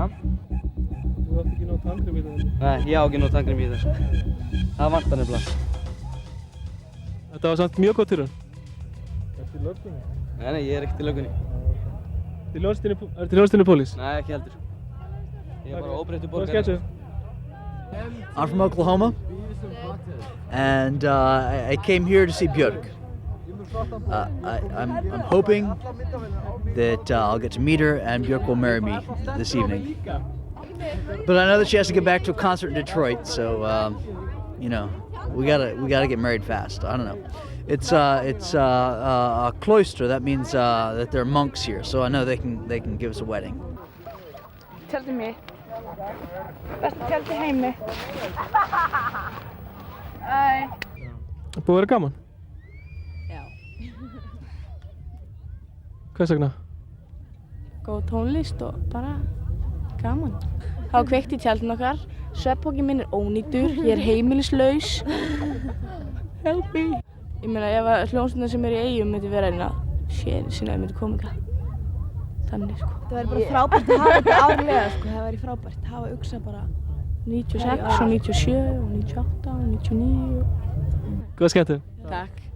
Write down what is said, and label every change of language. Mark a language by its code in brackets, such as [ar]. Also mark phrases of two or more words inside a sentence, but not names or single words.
[is] Þú átt ekki nóg tannkrem í þetta. Nei, ég á ekki nóg tannkrem í þetta. Það vantar nefnilega. Þetta var samt mjög góð tilraun. Ertu í löggunni? Nei, ég er ekkert í löggunni. Ertu í hljómsveitinni Pólís? Nei, ekki heldur. Ég er bara óbreyttur borgari. Hvað skemmtu? [en] I'm from Oklahoma, and I came here to see Björk. I'm hoping that I'll get to meet her and Björk will marry me this evening. But I know that she has to get back to a concert in Detroit, so you know, we gotta get married fast. I don't know. It's a cloister. That means that there are monks here, so I know they can give us a wedding. [is] Tjaldið mitt. Besta tjald í heimi. Búið að vera gaman? Já. Hvers vegna? Góð tónlist og bara gaman. Það var kveikt í tjaldinu okkar. Svefnpokinn minn er ónýtur. Ég er heimilislaus. [en] Help me. [is] Ég meina ef hljómsveitirnar sem er í Eyjum myndi vera einna sinna myndi koma eitthvað. Þannig sko. Það væri bara frábært að hafa þetta árlega sko. Það væri frábært að hafa Uxa bara 96 og 97 og 98 og 99. Góð skemmtun. Takk.